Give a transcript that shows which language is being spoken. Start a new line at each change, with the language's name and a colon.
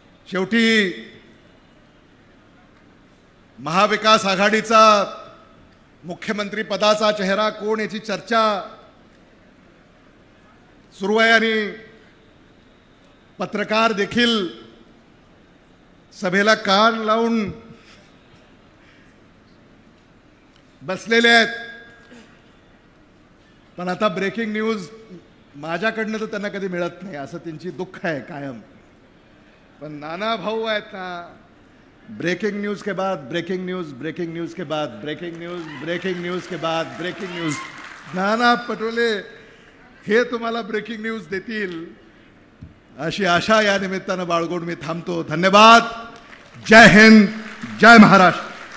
Marathi: शेवटी महाविकास आघाडीचा मुख्यमंत्री पदाचा चेहरा कोण याची चर्चा सुरू आहे आणि पत्रकार देखील सभेला कान लावून बसलेले आहेत. पण आता ब्रेकिंग न्यूज माझ्याकडनं तर त्यांना कधी मिळत नाही, असं त्यांची दुःख आहे कायम. पण नाना भाऊ आहेत ना,
Hindi: ब्रेकिंग न्यूज के बाद ब्रेकिंग न्यूज, ब्रेकिंग न्यूज के बाद ब्रेकिंग न्यूज, ब्रेकिंग न्यूज के बाद ब्रेकिंग न्यूज.
Marathi: नाना पटोले हे तुम्हाला ब्रेकिंग न्यूज देतील अशी आशा या निमित्तानं बाळगून मी थांबतो. धन्यवाद. जय हिंद, जय महाराष्ट्र.